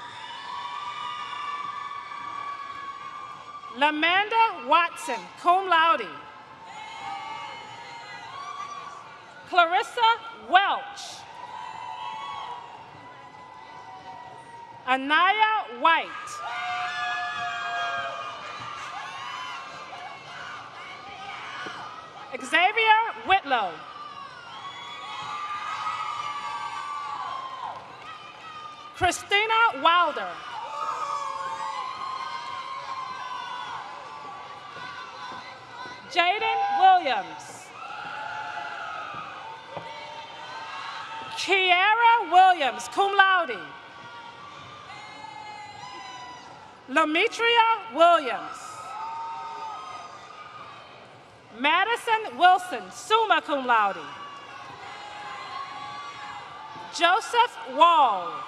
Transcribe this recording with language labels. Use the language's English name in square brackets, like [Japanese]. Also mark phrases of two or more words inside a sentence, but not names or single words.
[English] Lamanda Watson, [Latin] cum laude. [English] Clarissa Welch. Anaya White. Xavier Whitlow. Christina Wilder. Jaden Williams. Kiara Williams, [Latin] cum laude. [English] Lamitria Williams. Madison Wilson, [Latin] summa cum laude. [English] Joseph Wall.